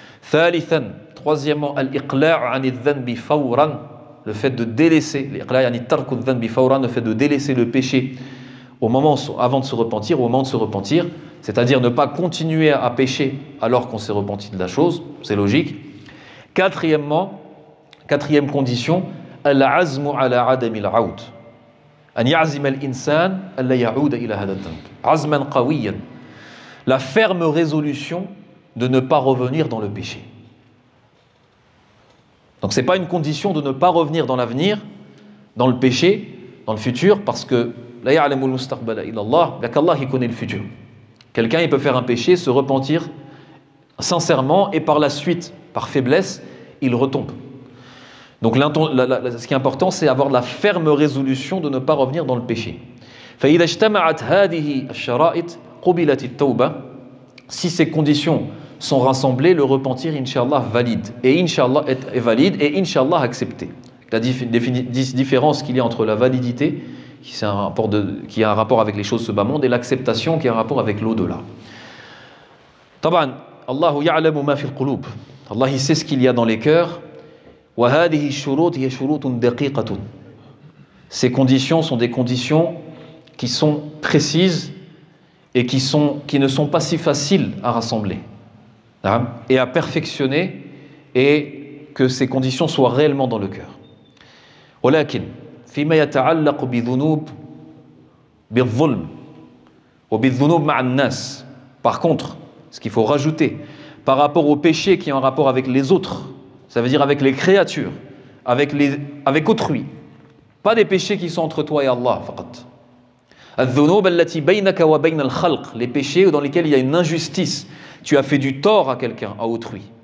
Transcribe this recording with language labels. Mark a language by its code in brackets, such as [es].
[ar] ثالثا, [fr] troisièmement, [ar] الإقلاع عن الذنب فورا, [fr] le fait de délaisser, [ar] الإقلاع يعني ترك الذنب فورا, [fr] le fait de délaisser le péché avant de se repentir, au moment de se repentir, c'est-à-dire ne pas continuer à pécher alors qu'on s'est repenti de la chose, c'est logique. Quatrième condition, [ar] العزم على عدم العود, أن يعزم الإنسان ألا يعود إلى هذا الذنب عزما قويا, [fr] la ferme résolution de ne pas revenir dans le péché. Donc ce n'est pas une condition de ne pas revenir dans l'avenir, dans le péché, dans le futur, parce que [ar] la ya'lamul mustaqbala illa Allah, [fr] il n'y a qu'Allah qui connaît le futur. Quelqu'un, il peut faire un péché, se repentir sincèrement, et par la suite, par faiblesse, il retombe. Donc ce qui est important, c'est avoir la ferme résolution de ne pas revenir dans le péché. [ar] فإذا اجتمعت هذه الشرائط قبلت التوبة. [fr] Si ces conditions sont rassemblées, le repentir, Inch'Allah, valide. Et Inch'Allah est valide et Inch'Allah accepté. La différence qu'il y a entre la validité, qui a un rapport avec les choses de ce bas monde, et l'acceptation, qui a un rapport avec l'au-delà. Taban, [ar] Allahu ya'lamu ma fil qulub. [fr] Allah, il sait ce qu'il y a dans les cœurs. [ar] Wa hadhihi shurut hiya shurutun daqiqatun. [fr] Ces conditions sont des conditions qui sont précises et qui ne sont pas si faciles à rassembler et à perfectionner, et que ces conditions soient réellement dans le cœur. [ar] ولكن فيما يتعلق بذنوب بالظلم وبالذنوب مع الناس. [fr] Par contre, ce qu'il faut rajouter par rapport aux péchés qui ont un rapport avec les autres, ça veut dire avec les créatures, avec autrui, pas des péchés qui sont entre toi et Allah [ar] فقط. الذنوب التي بينك وبين الخلق, [fr] les péchés dans lesquels il y a une injustice, tu as fait du tort à quelqu'un, à autrui.